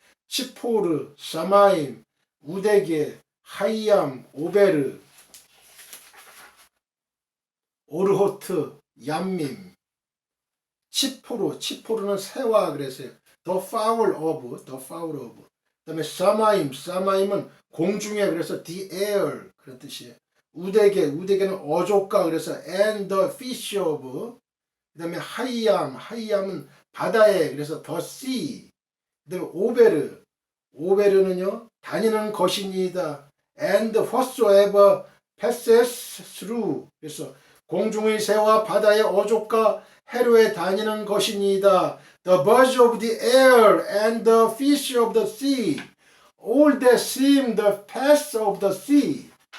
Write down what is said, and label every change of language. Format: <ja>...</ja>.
<he>시포르, 사마임, 우데게, 하이암, 오베르, 오르호트, 얌밈.</he> <ko>치포르는 새와 그랬어요.</ko> <en>The fowl of.</en> <ko>그 다음에 사마임은 공중에 그래서</ko> <en>the air</en> <ko>그런 뜻이에요. 우데게는 어족가 그래서</ko> <en>and the fish of.</en> <ko>그 다음에 하이암은 바다에 그래서</ko> <en>the sea.</en> <ko>그 다음에 오베르는요 다니는 것이니이다.</ko> <en>and whatsoever passes through.</en> <ko>그래서 공중의 새와 바다의 어족과 해로에 다니는 것이니이다.</ko> <en>The birds of the air and the fish of the sea, all that swim the paths of the sea.</en>